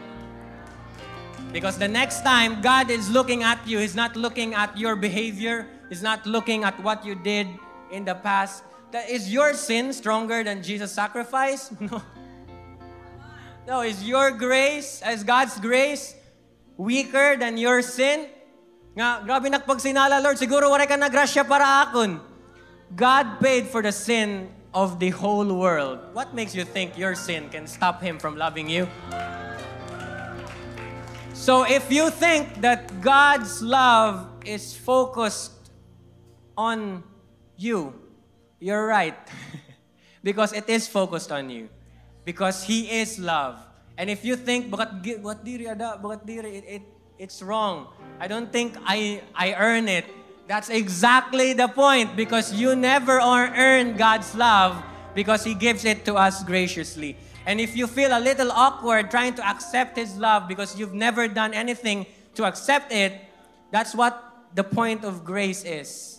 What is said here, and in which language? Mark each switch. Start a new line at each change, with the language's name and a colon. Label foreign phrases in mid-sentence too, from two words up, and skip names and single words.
English: Because the next time God is looking at you, He's not looking at your behavior, He's not looking at what you did in the past. Is your sin stronger than Jesus' sacrifice? No. No, is your grace, is God's grace weaker than your sin?
Hiligaynon: Nga, grabe nakpagsinala, Lord, siguro wala ka nagrasya para akon.
English: God paid for the sin of the whole world. What makes you think your sin can stop Him from loving you? So if you think that God's love is focused on you, you're right. Because it is focused on you. Because He is love. And if you think,
Hiligaynon: bakat diri ada, bakat diri,
English: it's wrong. I don't think I earn it. That's exactly the point. Because you never earn God's love because He gives it to us graciously. And if you feel a little awkward trying to accept His love because you've never done anything to accept it, that's what the point of grace is.